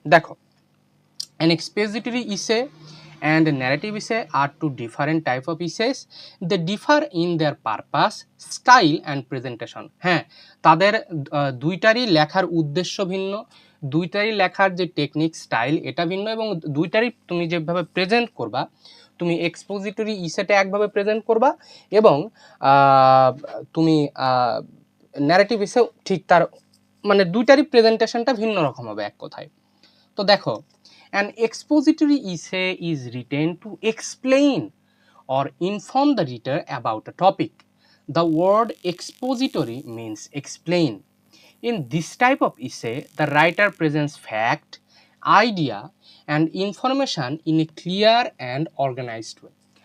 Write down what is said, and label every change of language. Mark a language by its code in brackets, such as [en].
[bn] দেখো, [en] an expository essay and a narrative essay are two different type of essays. They differ in their purpose, style and presentation. [bn] হ্যাঁ, তাদের দুইটারই লেখার উদ্দেশ্য ভিন্ন, দুইটারই লেখার যে টেকনিক স্টাইল এটা ভিন্ন এবং দুইটারই তুমি যেভাবে প্রেজেন্ট করবা, তুমি এক্সপোজিটরি ইসেটা একভাবে প্রেজেন্ট করবা এবং তুমি ন্যারেটিভ ইসেও ঠিক তার মানে দুইটারই প্রেজেন্টেশনটা ভিন্ন রকম হবে এক কথায়। তো দেখো, [en] an expository essay is written to explain or inform the reader about a topic. The word expository means explain. In this type of essay, the writer presents fact, idea, and information in a clear and organized way.